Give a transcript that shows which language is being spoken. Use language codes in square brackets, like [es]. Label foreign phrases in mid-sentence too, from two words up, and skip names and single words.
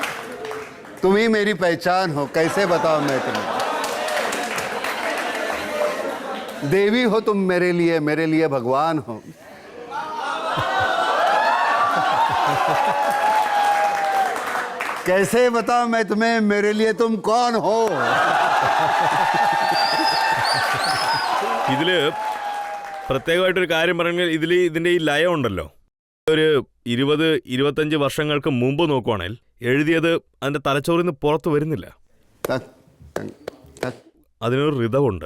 [hi] तुम ही मेरी पहचान हो, कैसे बताऊं मैं तुम्हें। देवी हो तुम मेरे लिए भगवान हो। कैसे बताऊं मैं तुम्हें, मेरे लिए तुम कौन हो। [ml] ഇതില് പ്രത്യേകമായിട്ടൊരു കാര്യം പറഞ്ഞാൽ ഇതിന്റെ ഈ ലയം ഉണ്ടല്ലോ, ഒരു 20-25 വർഷങ്ങൾക്ക് മുമ്പ് നോക്കുവാണെങ്കിൽ എഴുതിയത് അതിന്റെ തലച്ചോറിൽ നിന്ന് പുറത്തു വരുന്നില്ല. അതിനൊരു ഋതമുണ്ട്.